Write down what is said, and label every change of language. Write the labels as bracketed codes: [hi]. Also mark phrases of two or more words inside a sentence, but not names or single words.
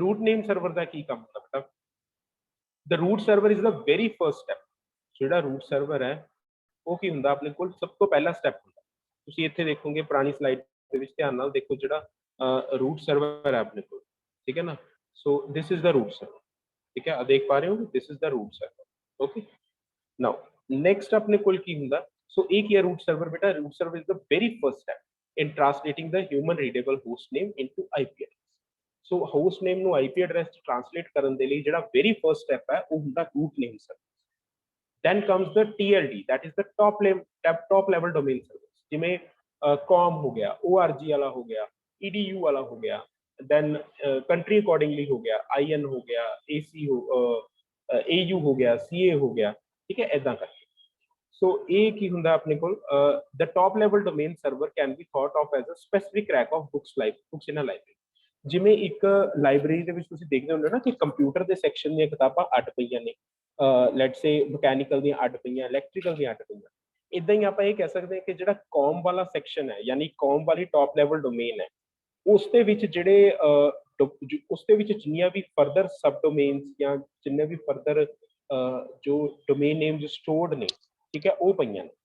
[en] root name server [pa] ਦਾ ਕੀ ਕੰਮ ਹੁੰਦਾ ਬੇਟਾ, [en] the root server is the very first step. [pa] ਜਿਹੜਾ [en] root server [pa] ਹੈ ਉਹ ਕੀ ਹੁੰਦਾ, ਆਪਣੇ ਕੋਲ ਸਭ ਤੋਂ ਪਹਿਲਾ ਸਟੈਪ ਹੁੰਦਾ, ਤੁਸੀਂ ਇੱਥੇ ਦੇਖੋਗੇ ਪੁਰਾਣੀ ਸਲਾਈਡ ਦੇ ਵਿੱਚ ਧਿਆਨ ਨਾਲ ਦੇਖੋ, ਜਿਹੜਾ [en] root server [pa] ਹੈ ਆਪਣੇ ਕੋਲ, ਠੀਕ ਹੈ ਨਾ। [en] so this is the root server, [hi] ठीक है, देख पा रहे हो, [en] this is the root server. ओके, now next [pa] ਆਪਣੇ ਕੋਲ ਕੀ ਹੁੰਦਾ, ਸੋ ਇਹ ਕੀ ਹੈ [en] root server ਬੇਟਾ, root server is the very first step in translating the human readable host name into IP address. So host name [pa] ਨੂੰ [en] IP address [pa] ਚ translate ਕਰਨ ਦੇ ਲਈ ਜਿਹੜਾ [en] very first step [pa] ਹੈ ਉਹ ਹੁੰਦਾ [en] root name service. Then comes the TLD, that is the top level domain service. [pa] ਜਿਵੇਂ com ਹੋ ਗਿਆ, org ਵਾਲਾ ਹੋ ਗਿਆ, edu ਵਾਲਾ ਹੋ ਗਿਆ, [en] then country accordingly [pa] ਹੋ ਗਿਆ, in ਹੋ ਗਿਆ, ac au ਹੋ ਗਿਆ, ca ਹੋ ਗਿਆ, ਠੀਕ ਹੈ ਇਦਾਂ ਕਰਕੇ। So ਇਹ ਕੀ ਹੁੰਦਾ ਆਪਣੇ ਕੋਲ, [en] the top level domain server can be thought of as a specific rack of books in a library. [pa] ਜਿਵੇਂ ਇੱਕ ਲਾਇਬ੍ਰੇਰੀ ਦੇ ਵਿੱਚ ਤੁਸੀਂ ਦੇਖਦੇ ਹੁੰਦੇ ਨਾ ਕਿ ਕੰਪਿਊਟਰ ਦੇ ਸੈਕਸ਼ਨ ਦੀਆਂ ਕਿਤਾਬਾਂ ਅੱਡ ਪਈਆਂ ਨੇ, [en] let's say [pa] ਮਕੈਨੀਕਲ ਦੀਆਂ ਅੱਡ ਪਈਆਂ, ਇਲੈਕਟ੍ਰੀਕਲ ਦੀਆਂ ਅੱਡ ਪਈਆਂ, ਇਦਾਂ ਹੀ ਆਪਾਂ ਇਹ ਕਹਿ ਸਕਦੇ ਹਾਂ ਕਿ ਜਿਹੜਾ ਕੌਮ ਵਾਲਾ ਸੈਕਸ਼ਨ ਹੈ ਯਾਨੀ ਕੌਮ ਵਾਲੀ [en] top level domain [pa] ਹੈ, ਉਸ ਦੇ ਵਿੱਚ ਜਿਹੜੇ ਉਸ ਦੇ ਵਿੱਚ ਜਿੰਨੀਆਂ ਵੀ [en] further sub domains [pa] ਜਾਂ ਜਿੰਨੇ ਵੀ ਫਰਦਰ ਜੋ [en] domain names stored [pa] ਨੇ, ਠੀਕ ਹੈ, ਉਹ ਪਈਆਂ ਨੇ।